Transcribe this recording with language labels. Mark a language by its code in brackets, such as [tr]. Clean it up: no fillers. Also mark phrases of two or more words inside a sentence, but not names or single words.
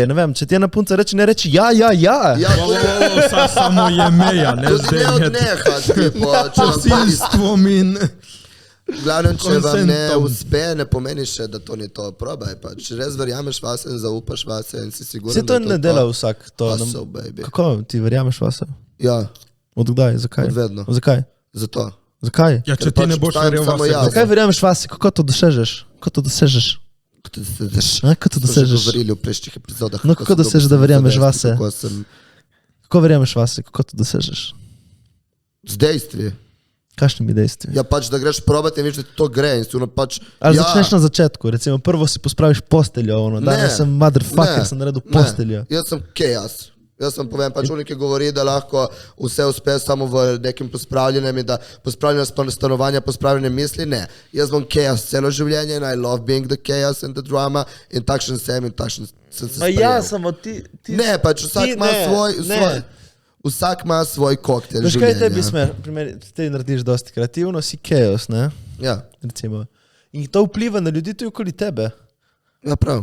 [sl] Ne vem, če ti ena punca reče, ne reči ja. Samo je meja, ne zdaj. Ne odnehaš, posilstvom in... V glavnem, če vam ne uspe, ne pomeni še, da to ni to. Probaj pa. Če res verjameš vase in zaupaš vase in si siguren, da to ne dela vsak. [en] Hustle, baby. [sl] Kako ti verjameš vase? Ja. Od kdaj? Zakaj? Od vedno. Zakaj? Zato. Zakaj? Ja, če ti ne boš verjel vase. Zakaj verjameš vase? Kako to dosežeš? Kako to dosežeš? Govorili v prejšnjih epizodah. No, kako dosežeš, da verjameš vase? Kako verjameš vase? Kako to dosežeš? Z dejstvi. Kakšnimi dejstvi? Ja, pač, da greš probati in vidiš, da to gre. Ali začneš na začetku, recimo prvo si pospraviš posteljo, danes sem motherfucker, sem naredil posteljo. Jaz sem chaos. Jaz sem povem, pač unik govori, da lahko vse uspe samo v nekim pospravljenem in da pospravljeno stanovanja, pospravljene misli, ne. Jaz bom chaos celo življenje in [en] I love being the chaos and the drama [sl] in takšen sem in takšen sem se sprejel. Ja, samo ti... Ne, pač vsak ima svoj... Vsak ima svoj koktel življenja. Veš kaj tebi smer, ti narediš dosti kreativno, si chaos, ne? Ja. Recimo. In to vpliva na ljudi tudi okoli tebe. Ja, prav.